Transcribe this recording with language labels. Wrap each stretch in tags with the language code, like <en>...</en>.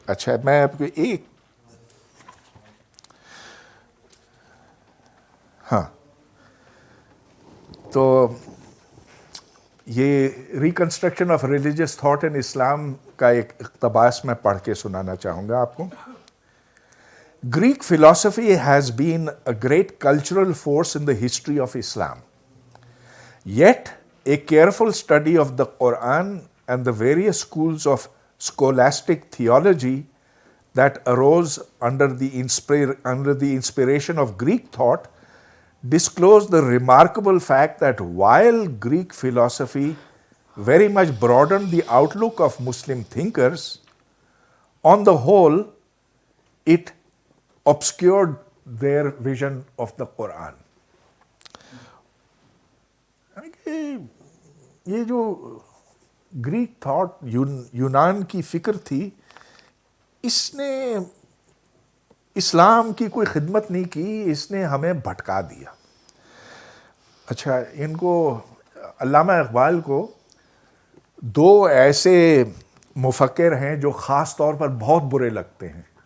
<ur>اچھا میں آپ کو ایک تو یہ reconstruction of religious thought in اسلام کا ایک اقتباس میں پڑھ کے سنانا چاہوں گا آپ کو.</ur> <en>Greek philosophy has been a great cultural force in the history of Islam. Yet, a careful study of the Quran and the various schools of scholastic theology that arose under the inspiration of Greek thought disclosed the remarkable fact that while Greek philosophy very much broadened the outlook of Muslim thinkers, on the whole, it obscured their vision of the Quran.</en> <ur>یہ جو Greek thought یونان کی فکر تھی, اس نے اسلام کی کوئی خدمت نہیں کی, اس نے ہمیں بھٹکا دیا. اچھا, ان کو علامہ اقبال کو دو ایسے مفکر ہیں جو خاص طور پر بہت برے لگتے ہیں.</ur>